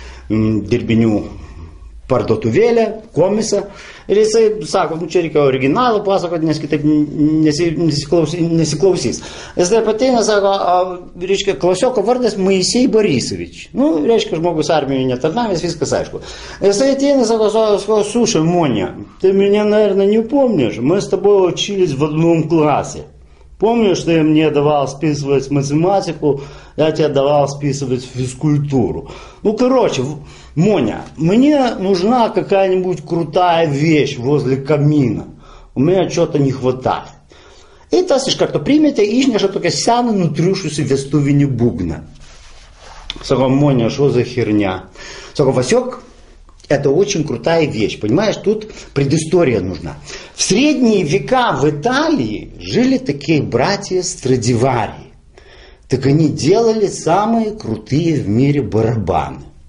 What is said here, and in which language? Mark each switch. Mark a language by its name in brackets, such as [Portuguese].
[Lithuanian] dirbinių parduotuvėlę, komisą. Ir jisai sako, nu čia reikia originalą pasakoti, nes kitaip nesiklausys. Jis taip ateina, sako, reiškia, klasioko vardas Moisej Borisovič. Nu, reiškia, žmogus armijoje netarnavęs, viskas aišku. Jisai ateina, sako, [Russian] слушай, Моня, ты меня, наверное, не помнишь? Мы с тобой учились в одном классе. Помнишь, ты мне давал списывать математику, я тебе давал списывать физкультуру. Ну, короче, Моня, мне нужна какая-нибудь крутая вещь возле камина. У меня что-то не хватает. [Lithuanian] И tas iš karto primetė, išneša tokią seną nutriušusią vestuvinį būgną. Sako, [Russian] Моня, что за херня? Sako, Васек, это очень крутая вещь. Понимаешь, тут предыстория нужна. В средние века в Италии жили такие братья Страдивари. Так они делали самые крутые в мире барабаны.